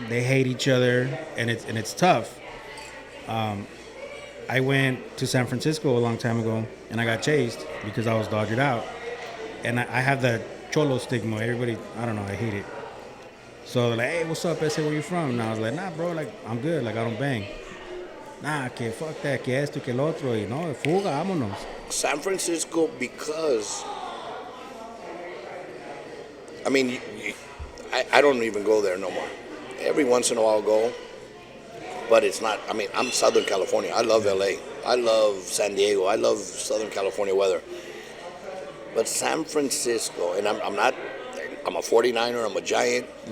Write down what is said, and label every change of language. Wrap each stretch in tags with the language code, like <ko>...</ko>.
<en>They hate each other, and it's tough. I went to San Francisco a long time ago, and I got chased because I was dodgered out. And I have the cholo stigma. Everybody, I don't know, I hate it. So they're like, hey, what's up? I said, where you from? And I was like, nah, bro, like, I'm good. Like, I don't bang.</en> <es>Nah, que</es> <en>fuck that,</en> <es>que esto, que el otro. Y no, fuga, vámonos.</es> <en>San Francisco, because, I mean, I don't even go there no more. Every once in a while I'll go, but it's not, I mean, I'm Southern California. I love LA. I love San Diego. I love Southern California weather. But San Francisco, and I'm a 49er, I'm a Giant.</en>